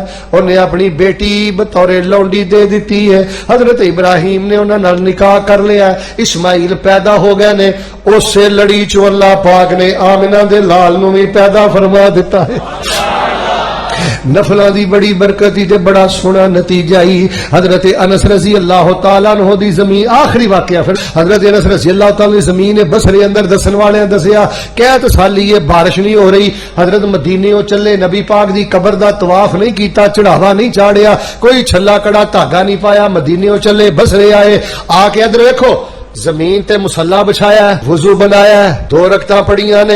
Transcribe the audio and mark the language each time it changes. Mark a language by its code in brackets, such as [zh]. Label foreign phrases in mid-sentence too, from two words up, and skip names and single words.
[ur] انہیں اپنی بیٹی بطورِ لونڈی دے دی ہے. [pa] حضرت ابراہیم نے انہاں نال نکاح کر لیا، اسماعیل پیدا ہو گئے نے. اسے لڑی چو اللہ پاک نے آمنہ دے لال نوں بھی پیدا فرما دتا ہے. [ur] نفلوں کی بڑی برکت ہی بڑا سونا نتیجہ ہی. [pa] حضرت انس [ar] رضي الله تعالى عنه [pa] دی زمین، آخری واقعہ پھر حضرت انس [ar] رضي الله تعالى [pa] دی زمین بصرے اندر دسن والے دسیا قحط سالی ہے، بارش نہیں ہو رہی. حضرت مدینے چلے، نبی پاک دی قبر دا طواف نہیں کیا، چڑھاوا نہیں چاڑھیا، کوئی چھلا کڑا دھاگا نہیں پایا. مدینے چلے، بصرے آئے، آ کے ادھر دیکھو زمین تے مصلیٰ بچھایا، وضو بنایا، 2 رکعتاں پڑھیاں نے.